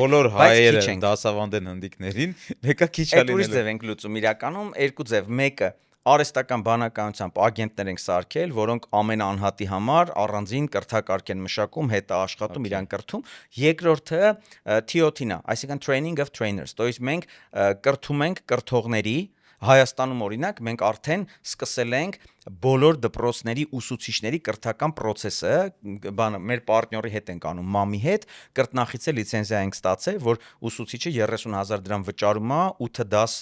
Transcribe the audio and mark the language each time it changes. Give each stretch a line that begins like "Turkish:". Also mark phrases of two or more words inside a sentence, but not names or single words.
Armenian: բոլոր հայերը դասավանդեն հնդիկներին, մեկը քիչ է լինելու։ Այդ ուրիշ ձև ենք լուծում իրականում, երկու ձև, մեկը արհեստական բանականությամբ ագենտներ ենք սարքել, որոնք ամեն անհատի համար առանձին կրթակարգ են մշակում, հետը աշխատում, իրան կրթում։ Երկրորդը TOT-ն է, այսինքն
English: Training of Trainers,
Russian: то есть
Armenian: մենք կրթում ենք կրթողների Հայաստանում օրինակ մենք արդեն սկսել ենք բոլոր դպրոցների ուսուցիչների կրթական process-ը, մեր պարտների հետ ենք անում, մամի հետ, կրտնախիցե լիցենզիա ենք ստացել, որ ուսուցիչը 30,000 դրամ վճարում է 8 դաս